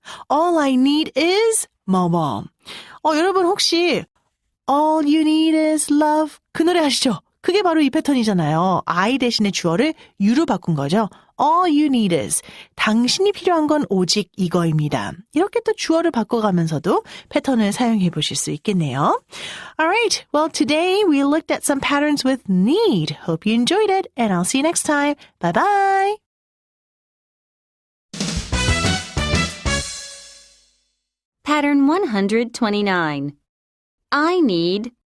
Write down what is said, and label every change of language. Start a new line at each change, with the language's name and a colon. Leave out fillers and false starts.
English: All I need is
Korean: 뭐뭐. 여러분 혹시
English: All you need is love
Korean: 그 노래 아시죠? 그게 바로 이 패턴이잖아요. I 대신에 주어를 you로 바꾼 거죠.
English: All you need is
Korean: 당신이 필요한 건 오직 이거입니다. 이렇게 또 주어를 바꿔가면서도 패턴을 사용해 보실 수 있겠네요.
English: Alright, well today we looked at some patterns with need. Hope you enjoyed it and I'll see you next time. Bye bye! Pattern 129. I need.